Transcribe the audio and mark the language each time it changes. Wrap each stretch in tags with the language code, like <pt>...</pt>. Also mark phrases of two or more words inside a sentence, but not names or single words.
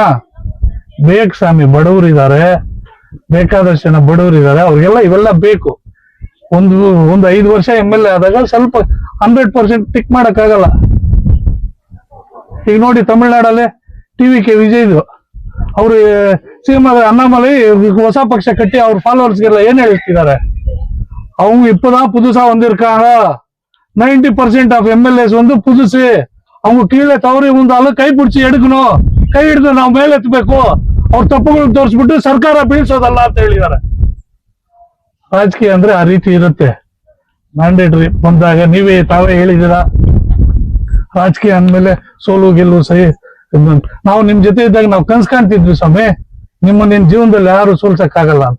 <kn>ಬೇಕು ಸ್ವಾಮಿ, ಬಡವರಿದ್ದಾರೆ, ಬೇಕಾದಷ್ಟು ಜನ ಬಡವರಿದ್ದಾರೆ, ಅವ್ರಿಗೆಲ್ಲ ಇವೆಲ್ಲ ಬೇಕು. ಒಂದು 5 ವರ್ಷ MLA ಆದಾಗ ಸ್ವಲ್ಪ 100% ಟಿಕ್ ಮಾಡಕ್ಕಾಗಲ್ಲ. ಈಗ ನೋಡಿ ತಮಿಳ್ನಾಡಲ್ಲಿ TVK ವಿಜಯ್ದು ಅವರು CM ಅಣ್ಣಾಮಲೈ ಹೊಸ ಪಕ್ಷ ಕಟ್ಟಿ ಅವ್ರ ಫಾಲೋವರ್ಸ್ಗೆಲ್ಲ ಏನ್ ಹೇಳ್ತಿದ್ದಾರೆ,</kn> <ta>அவங்க இப்பதான் புதுசா வந்திருக்காங்க, 90%</ta> <en>of MLAs</en> <ta>வந்து புதுசு, அவங்க கீழே தவறி வந்தாலும் ಕೈ பிடிச்சி எடுக்கணும்,</ta> <kn>ಕೈ ಹಿಡಿದು ನಾವು ಮೇಲೆತ್ತಬೇಕು, ಅವ್ರ ತಪ್ಪುಗಳು ತೋರಿಸ್ಬಿಟ್ಟು ಸರ್ಕಾರ ಬೀಳ್ಸೋದಲ್ಲ ಅಂತ ಹೇಳಿದ್ದಾರೆ. ರಾಜಕೀಯ ಅಂದ್ರೆ ಆ ರೀತಿ ಇರುತ್ತೆ. ಮ್ಯಾಂಡೇಟರಿ ಬಂದಾಗ ತಾವೇ ಹೇಳಿದ್ದೀರಾ, ರಾಜಕೀಯ ಅಂದ್ಮೇಲೆ ಸೋಲು ಗೆಲ್ಲು ಸಹಿ. ನಾವು ನಿಮ್ ಜೊತೆ ಇದ್ದಾಗ ನಾವು ಕನ್ಸ್ ಕಾಣ್ತಿದ್ವಿ ಸ್ವಾಮಿ, ನಿಮ್ ಜೀವನದಲ್ಲಿ ಯಾರು ಸೋಲ್ಸಕ್ಕಾಗಲ್ಲ ಅಂತ.</kn>